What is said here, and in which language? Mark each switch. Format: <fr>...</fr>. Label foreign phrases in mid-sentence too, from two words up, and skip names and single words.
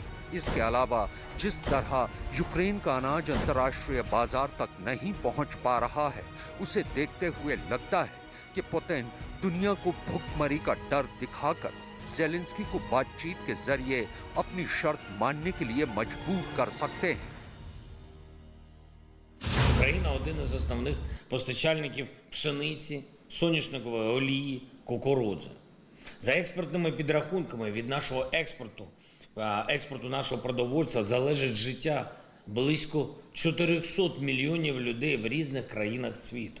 <hi>इसके अलावा जिस तरह यूक्रेन का अनाज अंतर्राष्ट्रीय बाजार तक नहीं पहुंच पा रहा है, उसे देखते हुए लगता है कि पुतिन दुनिया को भुखमरी का डर दिखाकर ज़ेलेंस्की को बातचीत के जरिए अपनी शर्त मानने के लिए मजबूर कर सकते हैं।</hi> <uk>Україна – один із основних постачальників пшениці, соняшникової олії, кукурудзи. За експортними підрахунками від нашого експорту нашого продовольства залежить життя близько 400 мільйонів людей в різних країнах світу.</uk>